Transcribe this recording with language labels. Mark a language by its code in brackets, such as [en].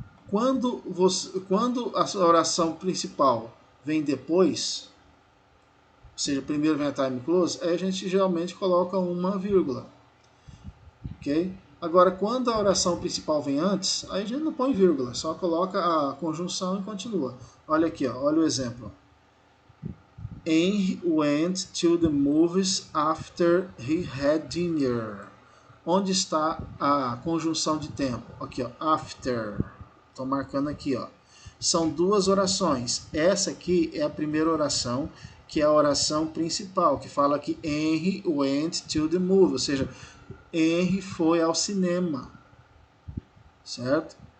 [pt] Quando a oração principal vem depois, ou seja, primeiro vem a time clause, aí a gente geralmente coloca uma vírgula, ok? Agora, quando a oração principal vem antes, aí a gente não põe vírgula, só coloca a conjunção e continua. Olha aqui, ó, olha o exemplo. [en] Henry went to the movies after he had dinner. [pt] Onde está a conjunção de tempo? Aqui, ó, after. Estou marcando aqui, ó. São duas orações. Essa aqui é a primeira oração, que é a oração principal, que fala que [en] Henry went to the movie, [pt] ou seja, Henry foi ao cinema, certo?